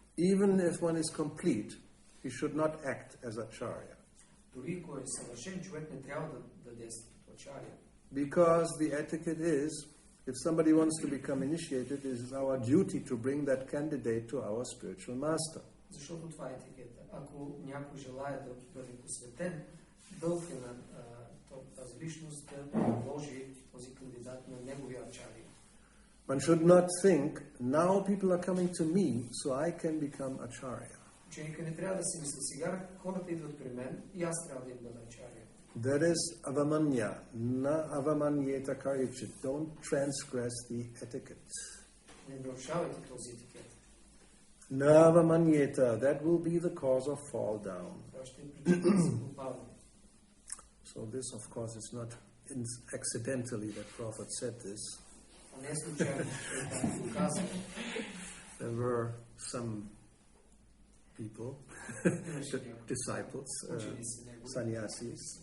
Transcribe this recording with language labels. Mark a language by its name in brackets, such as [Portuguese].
[English] Even if one is complete, he should not act as acharya. [Bulgarian] Дори ако е съвършен, човек не трябва да действа като ачария. [English] Because the etiquette is, if somebody wants to become initiated, it is our duty to bring that candidate to our spiritual master. [Bulgarian] Защото това е етикета. Ако някой желая да бъде посветен, дълг е на тази личност да предложи този кандидат на неговия ачария. [English] One should not think, now people are coming to me, so I can become acharya. [Bulgarian] Ученика не трябва да си мисли, сега хората идват при мен и аз трябва да им бъда ачария. [English] That is [Sanskrit] avamanya, na avamanyeta karyachit. [English] Don't transgress the etiquette. [Bulgarian] Не нарушавайте този етикет. [Sanskrit] Na avamanyeta, [English] that will be the cause of fall down. [Bulgarian] Това ще е причина за попадане. [English] So this, of course, is not accidentally that Prophet said this. [Bulgarian] А не е случайно, че го казва. [English] There were some people, disciples, sannyasis.